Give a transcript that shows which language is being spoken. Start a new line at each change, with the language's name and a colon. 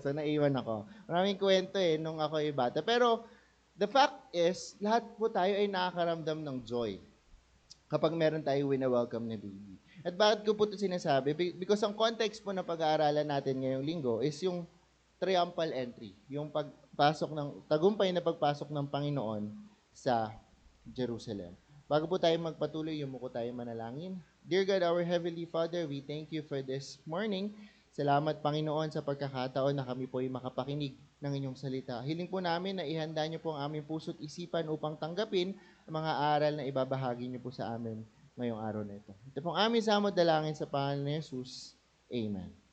Filipino: So, naiwan ako. Maraming kwento nung ako ay bata. Pero,
English: the fact is,
Filipino: lahat po tayo ay nakakaramdam ng joy kapag meron tayo wina-welcome na baby. At bakit ko po ito sinasabi? Because ang context po na pag-aaralan natin ngayong linggo is yung triumphal entry, yung tagumpay na pagpasok ng Panginoon sa Jerusalem. Bago po tayo magpatuloy, yumuko tayo manalangin.
English: Dear God, our Heavenly Father, we thank you for this morning.
Filipino: Salamat, Panginoon, sa pagkakataon na kami po ay makapakinig ng inyong salita. Hiling po namin na ihanda niyo po ang aming puso't isipan upang tanggapin ang mga aral na ibabahagi niyo po sa amin ngayong araw na ito. Ito pong aming samod dalangin sa pangalan ni Jesus. Amen.